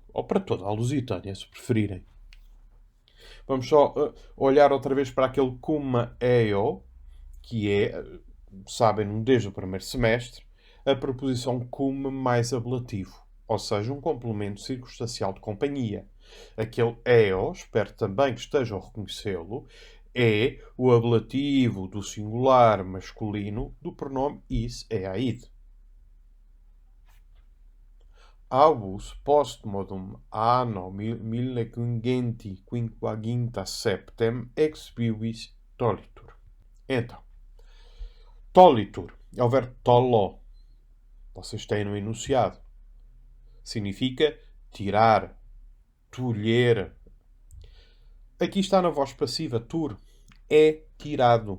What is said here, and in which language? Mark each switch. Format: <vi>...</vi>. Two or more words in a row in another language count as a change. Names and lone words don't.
<pt>Ou para toda a Lusitânia, se preferirem. Vamos só olhar outra vez para aquele</pt> <la>cum eo,</la> <pt>que é, sabem, desde o primeiro semestre, a preposição cum mais ablativo. Ou seja, um complemento circunstancial de companhia. Aquele eo, espero também que estejam a reconhecê-lo, é o ablativo do singular masculino do pronome</pt> <la>is eaid. Albus postmodum anno 1557 ex vivis tolitur.</la> <pt>Então, tolitur é o verbo tolo. Vocês têm no enunciado. Significa tirar, tolher. Aqui está na voz passiva, tur. É tirado.</pt>